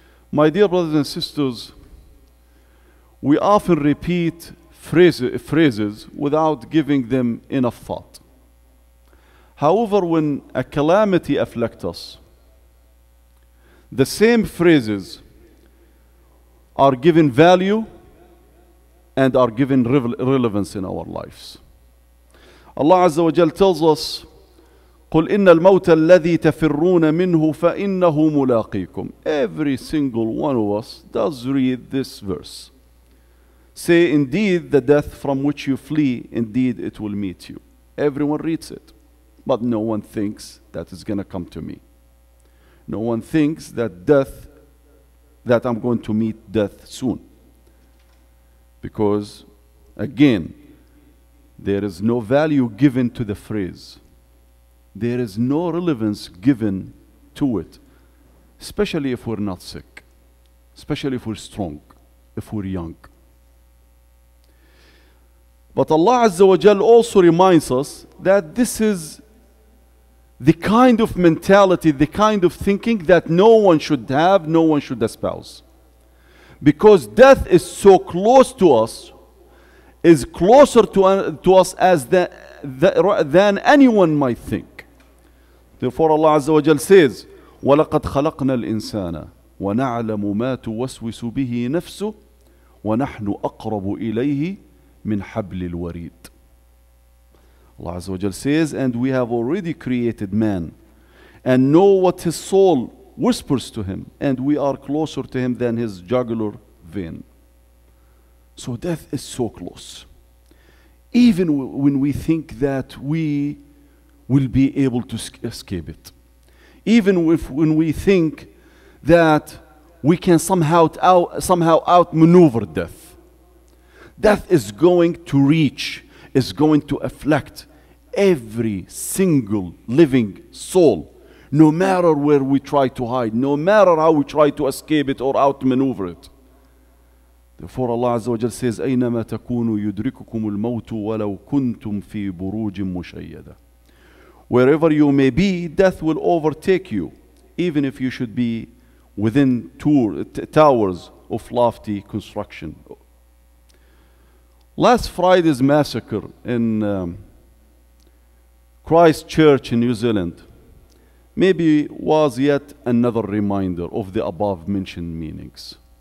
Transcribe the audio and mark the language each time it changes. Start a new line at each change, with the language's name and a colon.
English: My dear brothers and sisters, we often repeat phrases without giving them enough thought. However, when a calamity afflicts us, the same phrases are given value and are given relevance in our lives. Allah Azza wa Jal tells us,
Arabic: قُلْ إِنَّ الْمَوْتَ الَّذِي تَفِرُّونَ مِنْهُ فَإِنَّهُ مُلَاقِيكُمْ.
English: Every single one of us does read this verse. Say, indeed, the death from which you flee, indeed it will meet you. Everyone reads it, but no one thinks that it's going to come to me. No one thinks that I'm going to meet death soon. Because, again, there is no value given to the phrase. There is no relevance given to it, especially if we're not sick, especially if we're strong, if we're young. But Allah Azza wa Jal also reminds us that this is the kind of mentality, the kind of thinking that no one should have, no one should espouse. Because death is so close to us, is closer to us than anyone might think. Therefore Allah Azza wa Jal says,
Arabic: وَلَقَدْ خَلَقْنَا الْإِنسَانَ وَنَعْلَمُ مَا تُوَسْوِسُ بِهِ نَفْسُهُ وَنَحْنُ أَقْرَبُ إِلَيْهِ مِنْ حَبْلِ الْوَرِيدِ.
English: Allah Azza wa Jal says, and we have already created man and know what his soul whispers to him, and we are closer to him than his jugular vein. So death is so close. Even when we think that we will be able to escape it. Even when we think that we can somehow outmaneuver death. Death is going to reach, is going to afflict every single living soul, no matter where we try to hide, no matter how we try to escape it or outmaneuver it. Therefore Allah Azza wa Jal says,
Arabic: أَيْنَمَا تَكُونُوا يُدْرِكُكُمُ الْمَوْتُ وَلَوْ كُنْتُمْ فِي بُرُوجٍ مُشَيَّدَةٍ.
English: Wherever you may be, death will overtake you, even if you should be within towers of lofty construction. Last Friday's massacre in Christchurch in New Zealand maybe was yet another reminder of the above mentioned meanings.